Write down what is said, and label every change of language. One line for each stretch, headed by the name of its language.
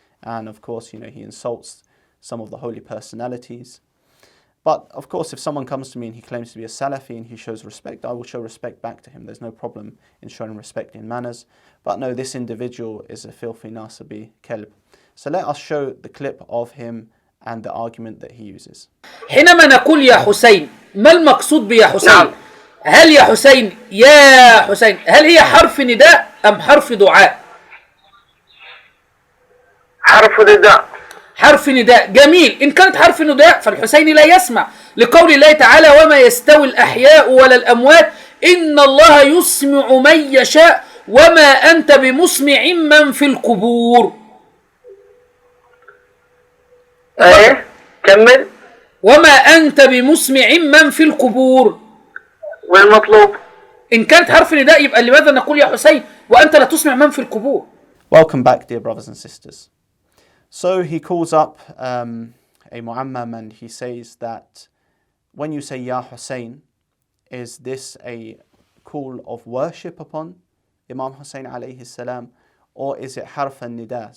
English: And of course, he insults some of the holy personalities. But of course, if someone comes to me and he claims to be a Salafi and he shows respect, I will show respect back to him. There's no problem in showing respect in manners. But no, this individual is a filthy Nasabi kelb. So let us show the clip of him and the argument that he uses.
Arabic: حينما نقول يا حسين، ما المقصود بيا حسين؟ هل يا حسين يا حسين هل هي حرف نداء أم حرف دعاء؟ حرف نداء. حرف نداء، جميل. إن كانت حرف نداء فالحسين لا يسمع، لقول الله تعالى: وما يستوي الأحياء ولا الأموات إن الله يسمع من يشاء وما أنت بمسمع من في القبور. ايه كمل. وما أنت بمسمع من في القبور. والمطلوب إن كانت حرف نداء يبقى لماذا نقول يا حسين وأنت لا تسمع من في القبور.
English: Welcome back, dear brothers and sisters. So he calls up a mu'ammam, and he says that when you say Ya Hussein, is this a call of worship upon Imam Hussein alayhi salam, or is it harf an-nida?